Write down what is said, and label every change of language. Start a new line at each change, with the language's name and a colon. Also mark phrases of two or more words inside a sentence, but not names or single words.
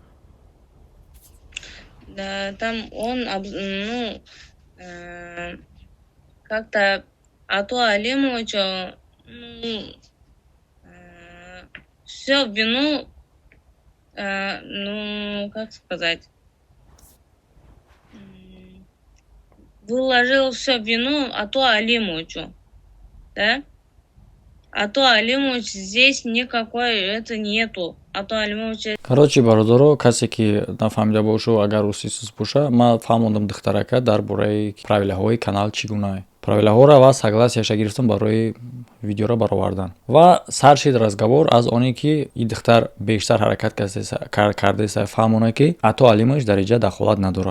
Russian: Да, там он, как-то Ату Алимовичу, все вину, как сказать, выложил все вину Ату Алимовичу, да? Ату Алимович здесь никакой это нету. Ату Алимович...
Tajik: Короче, бародаро, касе ки нафаҳмида бошу, агар усисус боша, ман фаҳмондам духтарака дар бораи правилаҳои канал чӣ гуна. Правилаҳоро ва согласияша гирифтам барои видеоро баровардан. Ва сар шид разговор аз оне ки и духтар бештар ҳаракат кардеса фаҳмона ки Ату Алимович дар иҷа дахолат надорад.